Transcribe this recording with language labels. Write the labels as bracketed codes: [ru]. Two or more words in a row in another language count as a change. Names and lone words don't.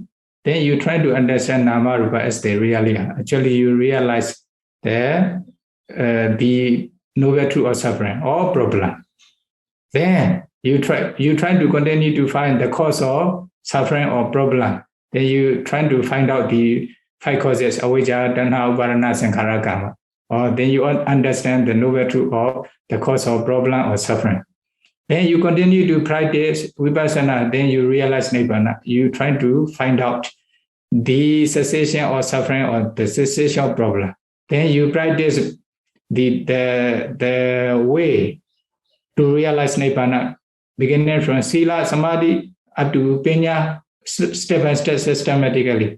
[en] Then you try to understand [pi] nama rupa [en] as they really are. Actually, you realize the noble truth or suffering or problem. Then you try to continue to find the cause of suffering or problem. Then you try to find out the 5 causes: [pi] avijja, tanha, uparana, sankhara, karma. [en] Or then you understand the noble truth of the cause of problem or suffering. Then you continue to practice vipassana. Then you realize nibbana. You try to find out the cessation or suffering or the cessation of problem. Then you practice the way to realize nibbana, beginning from [pi] sila, samadhi [en] up to panya, step by step, systematically.